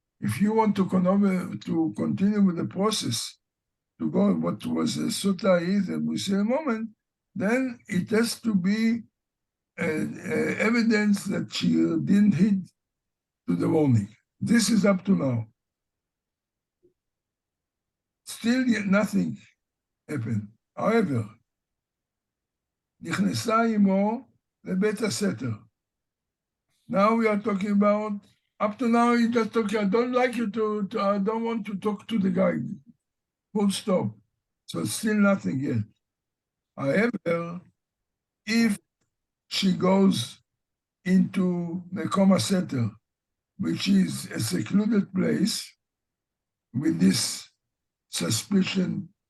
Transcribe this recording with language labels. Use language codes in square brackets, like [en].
[en] if you want to continue with the process, to go what was a Sotah is, and we see in a moment, then it has to be evidence that she didn't heed to the warning. This is up to now. Still yet nothing happened. [he] However, נכנסה עמו לבית הסתר. [en] Now we are talking about, up to now you just talking, I don't like you I don't want to talk to the guy. Full stop. So still nothing yet. However, if she goes into the Coma Center, which is a secluded place with this suspicious